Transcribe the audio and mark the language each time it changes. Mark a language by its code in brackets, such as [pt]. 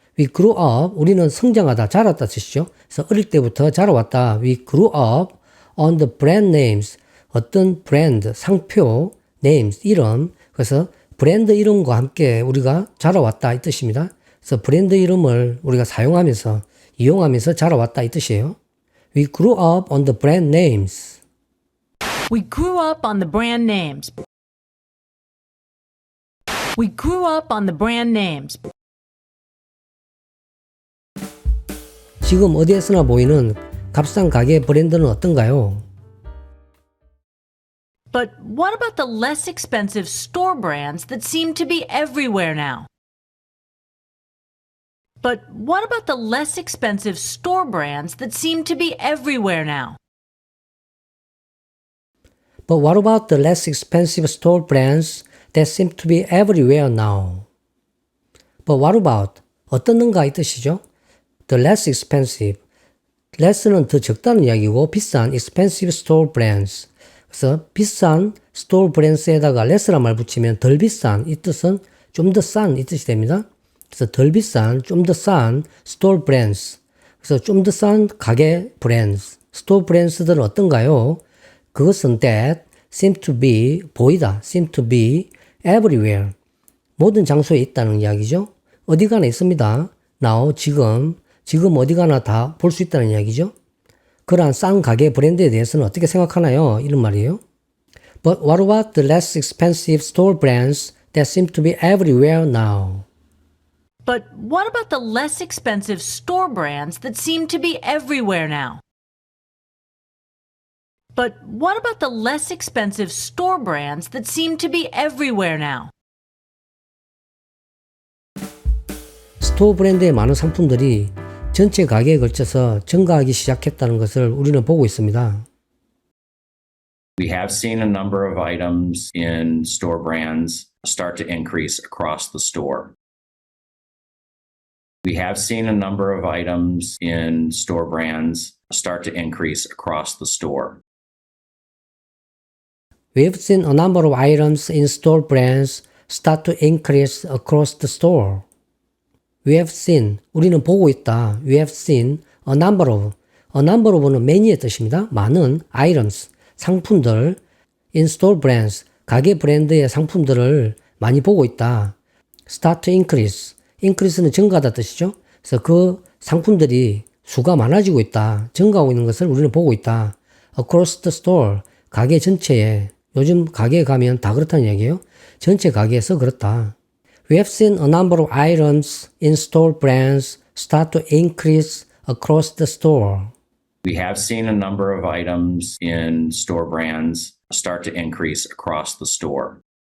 [en] We grew up, [ko] 우리는 성장하다, 자랐다 뜻이죠. 그래서 어릴 때부터 자라왔다. [en] We grew up on the brand names. [ko] 어떤 브랜드, 상표, names, 이름. 그래서 브랜드 이름과 함께 우리가 자라왔다 이 뜻입니다. 그래서 브랜드 이름을 우리가 사용하면서, 이용하면서 자라왔다 이 뜻이에요. [en] We grew up on the brand names. We grew up on the brand names. We grew up on the brand names. [ko] 지금 어디에서나 보이는 값싼 가게 브랜드는 어떤가요? [en] But what about the less expensive store brands that seem to be everywhere now? But what about the less expensive store brands that seem to be everywhere now? But what about the less expensive store brands that seem to be everywhere now? But what about, [ko] 어떻는가 이 뜻이죠? [en] The less expensive. [ko] less는 더 적다는 이야기고 비싼 [en] expensive store brands. [ko] 그래서 비싼 store brands에다가 less란 말 붙이면 덜 비싼 이 뜻은 좀 더 싼 이 뜻이 됩니다. 그래서 덜 비싼, 좀 더 싼 store brands. 그래서 좀 더 싼 가게 brands. store brands들은 어떤가요? 그것은 [en] that seem to be, [ko] 보이다, [en] seem to be everywhere. [ko] 모든 장소에 있다는 이야기죠. 어디 가나 있습니다. now, 지금 어디 가나 다 볼 수 있다는 이야기죠. 그러한 싼 가게 브랜드에 대해서는 어떻게 생각하나요? 이런 말이에요. [en] But what about the less expensive store brands that seem to be everywhere now? But what about the less expensive store brands that seem to be everywhere now? But what about the less expensive store brands that seem to be everywhere now? [ko] 스토어 브랜드의 많은 상품들이 전체 가게에 걸쳐서 증가하기 시작했다는 것을 우리는 보고 있습니다. [en] We have seen a number of items in store brands start to increase across the store. We have seen a number of items in store brands start to increase across the store. We have seen a number of items in store brands start to increase across the store. We have seen, [ko] 우리는 보고 있다. [en] We have seen a number of는 many의 뜻입니다. [ko] 많은 items, 상품들, in store brands, 가게 브랜드의 상품들을 많이 보고 있다. [en] Start to increase [ko] 는 증가하다 뜻이죠. 그래서 그 상품들이 수가 많아지고 있다. 증가하고 있는 것을 우리는 보고 있다. [en] Across the store, [ko] 가게 전체에, 요즘 가게에 가면 다 그렇다는 얘기예요. 전체 가게에서 그렇다. [en] We have seen a number of items in store brands start to increase across the store. We have seen a number of items in store brands start to increase across the store.